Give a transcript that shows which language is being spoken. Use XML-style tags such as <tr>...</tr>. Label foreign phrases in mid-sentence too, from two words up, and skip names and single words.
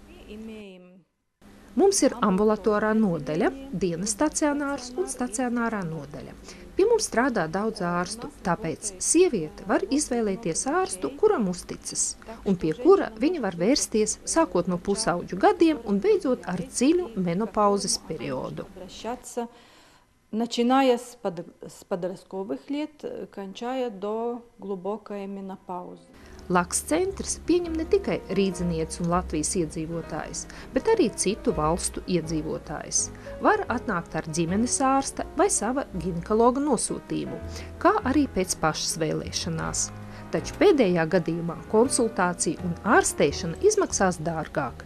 <lv>Mums ir ambulatorā nodaļa, dienas stacionārs un stacionārā nodaļa. Pie mums strādā daudz ārstu, tāpēc sieviete var izvēlēties ārstu, kuram uzticas, un pie kura viņa var vērsties sākot no pusauģu gadiem un beidzot ar dziļu menopauzes periodu.</lv> <ru>Начиная с подростковых лет, кончая до глубокой менопаузы.</ru> <lv>Laks centrs pieņem ne tikai rīdzinieci un Latvijas iedzīvotājus, bet arī citu valstu iedzīvotājus. Var atnākt ar ģimenes ārsta vai sava ginekologa nosūtījumu, kā arī pēc pašas vēlēšanās. Taču pēdējā gadījumā konsultācija un ārstēšana izmaksās dārgāk.</lv>